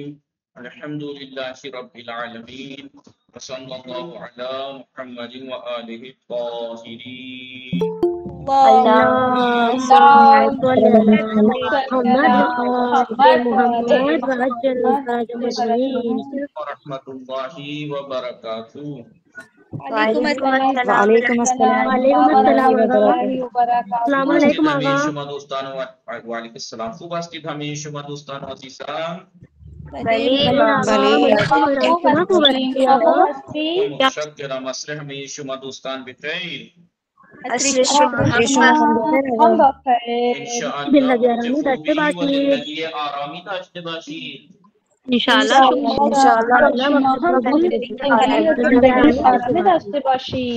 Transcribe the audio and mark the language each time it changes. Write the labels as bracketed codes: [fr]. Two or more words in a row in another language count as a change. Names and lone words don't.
[ar] الحمد لله رب العالمين وصلى الله على محمد وآله الطاهرين. اللهم صل على محمد وآل محمد وعجل فرج المسلمين. ورحمة الله وبركاته. وعلیکم وعلیکم السلام وعلیکم ورحمۃ اللہ السلام آقا. وبرکاتہ. السلام [fa] خوب [ar] علیکم [fa] هستید آقا. همه شما دوستان و [ar] وعلیکم السلام. [fa] خوب هستید همه شما دوستان عزیزم. بلے آقا بلے ماشاءاللہ شما خوب هستی آقا. متشکرم. عصر همه شما دوستان بخیر. عصر شما انشاءالله زندگی روز آرامی داشته خوبی و باشید زندگی آرامی داشته باشید. انشاءالله شما انشاءالله وقت خوب زندگی آرامی داشته باشید.